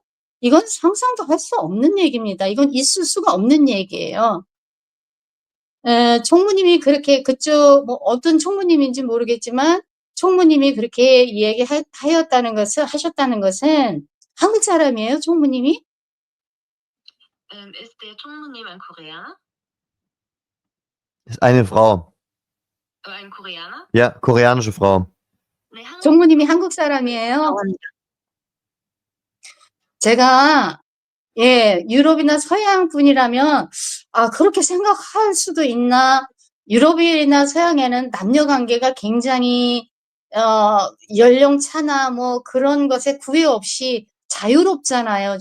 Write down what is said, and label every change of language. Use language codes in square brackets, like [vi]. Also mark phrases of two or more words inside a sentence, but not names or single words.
[ko] 이건 상상도 할 수 없는 얘기입니다. 이건 있을 수가 없는 얘기예요. 총무님이 그렇게, 그쪽 뭐 어떤 총무님인지 모르겠지만 총무님이 그렇게 하셨다는 것은 한국 사람이에요, 총무님이? [de] Ist der Chongmu님 ein Koreaner? Ist eine Frau. Ein Koreaner? Ja, koreanische Frau. [ko] 네, 한국 총무님이 한국 사람이에요? 나옵니다. 제가 유럽이나 서양 분이라면 그렇게 생각할 수도 있나? 유럽이나 서양에는 남녀 관계가 굉장히 연령차나 뭐 그런 것에 구애 없이 자유롭잖아요.